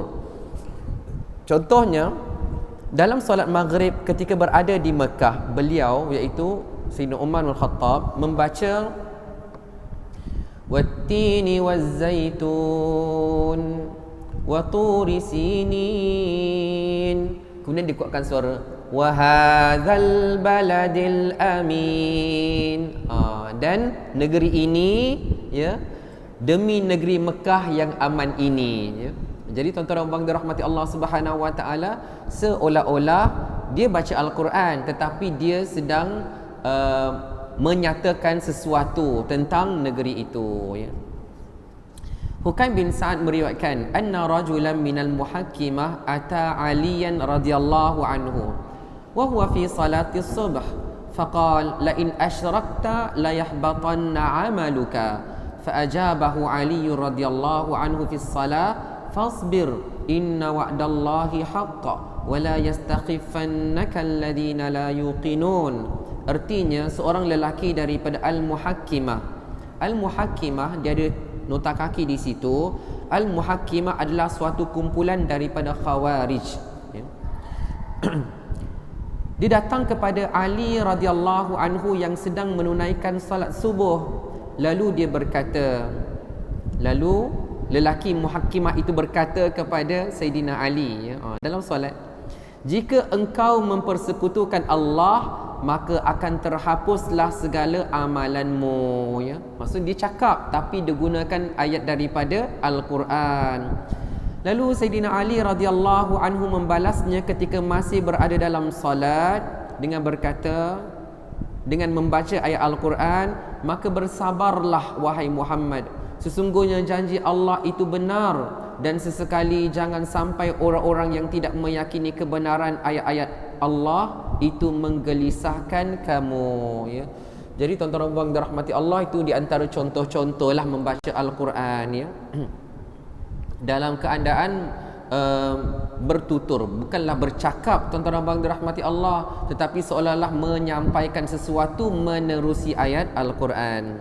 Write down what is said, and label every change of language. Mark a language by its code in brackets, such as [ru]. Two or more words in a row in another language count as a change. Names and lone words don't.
[ms] Contohnya dalam solat maghrib ketika berada di Mekah, beliau iaitu Sayyidina Umar bin Khattab membaca [ar] والتين والزيتون وطور سينين, [ms] kemudian dikuatkan suara [ar] وهذا البلد الأمين, [ms] dan negeri ini, ya, demi negeri Mekah yang aman ini, ya. Jadi tuan-tuan dan puan dirahmati Allah [ar] سبحانه وتعالى, [ms] seolah-olah dia baca Al-Quran tetapi dia sedang menyatakan sesuatu tentang negeri itu, ya. [ar] Hukaim bin Sa'ad meriwayatkan أن رجلا من المحكمة أتى عليا رضي الله عنه وهو في صلاة الصبح فقال لئن أشركت ليحبطن عملك فأجابه علي رضي الله عنه في الصلاة فاصبر إن وعد الله حق ولا يستخفنك الذين لا يوقنون. [ms] Artinya seorang lelaki daripada Al-Muhakkimah. Al-Muhakkimah dia ada nota kaki di situ. Al-Muhakkimah adalah suatu kumpulan daripada Khawarij, ya. Dia datang kepada Ali [ar] رضي الله عنه [ms] yang sedang menunaikan salat subuh. Lalu dia berkata, lalu lelaki Muhakkimah itu berkata kepada Sayyidina Ali, ya, dalam solat, jika engkau mempersekutukan Allah, maka akan terhapuslah segala amalanmu, ya. Maksud dia cakap tapi dia gunakan ayat daripada Al-Quran. Lalu Sayyidina Ali [ar] رضي الله عنه [ms] membalasnya ketika masih berada dalam salat dengan berkata, dengan membaca ayat Al-Quran, maka bersabarlah wahai Muhammad, sesungguhnya janji Allah itu benar, dan sesekali jangan sampai orang-orang yang tidak meyakini kebenaran ayat-ayat Allah itu menggelisahkan kamu, ya. Jadi tuan-tuan dan puan dirahmati Allah, itu di antara contoh-contohlah membaca Al-Quran, ya. Dalam keadaan bertutur, bukanlah bercakap tuan-tuan dan puan dirahmati Allah, tetapi seolah-olah menyampaikan sesuatu menerusi ayat Al-Quran.